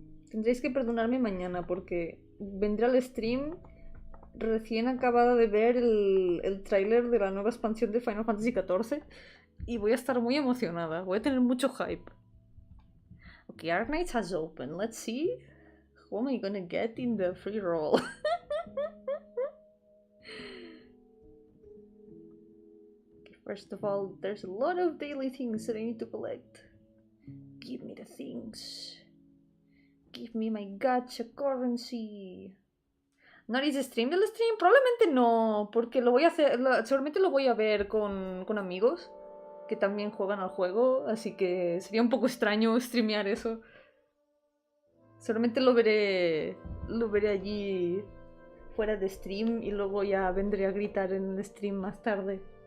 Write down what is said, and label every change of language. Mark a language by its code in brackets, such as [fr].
[es] Tendréis que perdonarme mañana porque vendré al stream recién acabada de ver el tráiler de la nueva expansión de Final Fantasy XIV y voy a estar muy emocionada. Voy a tener mucho hype. [en] Okay, Arknights has opened. Let's see who am I gonna get in the free roll. Okay, first of all, there's a lot of daily things that I need to collect. Give me the things. Give me my gacha currency. [es] ¿No haréis stream del stream? Probablemente no, porque lo voy a hacer, seguramente lo voy a ver con amigos que también juegan al juego, así que sería un poco extraño streamear eso. Seguramente lo veré allí fuera de stream y luego ya vendré a gritar en el stream más tarde.